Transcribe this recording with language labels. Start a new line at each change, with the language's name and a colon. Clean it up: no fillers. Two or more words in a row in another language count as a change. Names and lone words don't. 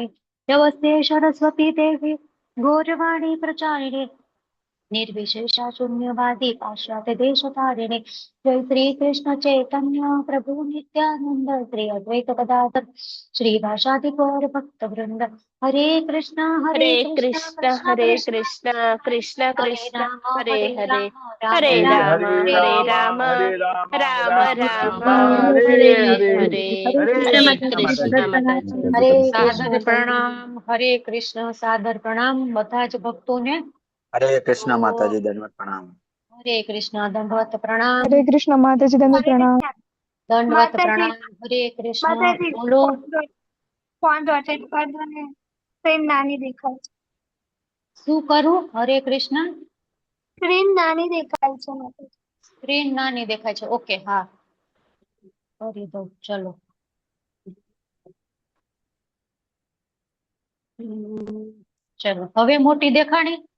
Sanskrit: नमस्ते सरस्वती देवी गौरवाणी प्रचारिणे निर्विशेषा शून्यवादी पाश्चात्य देशतारिणे. जय श्री कृष्ण चैतन्य प्रभु नित्यानंद श्री अद्वैत गदाधर श्रीवासादि गौर भक्त वृंद. हरे कृष्ण हरे कृष्ण कृष्ण, हरे कृष्ण कृष्ण, कृष्ण कृष्ण, हरे हरे, राम हरे राम राम, हरे हरे राम, राम, हरे राम, राम राम राम, राम, हरे हरे हरे. हरे. हरे हरे कृष्ण कृष्ण
Hindi: माताजी. माताजी.
Sanskrit: हरे
Hindi: सादर कृष्ण प्रणाम. हरे कृष्ण सादर प्रणाम
Gujarati: બધા જ ભક્તોને.
Hindi: हरे कृष्ण माताजी, दंडवत प्रणाम. हरे कृष्ण दंडवत प्रणाम. हरे कृष्ण माताजी, दंडवत प्रणाम. दंडवत प्रणाम. हरे कृष्ण बोलो. फोन रोटेट कर दो
Gujarati: ને સ્ક્રીન નાની દેખાય છે. શું કરું? હરે કૃષ્ણ. સ્ક્રીન નાની દેખાય છે માતાજી. સ્ક્રીન નાની દેખાય છે. ઓકે હા કરી દઉં. ચલો ચલો હવે મોટી દેખાણી.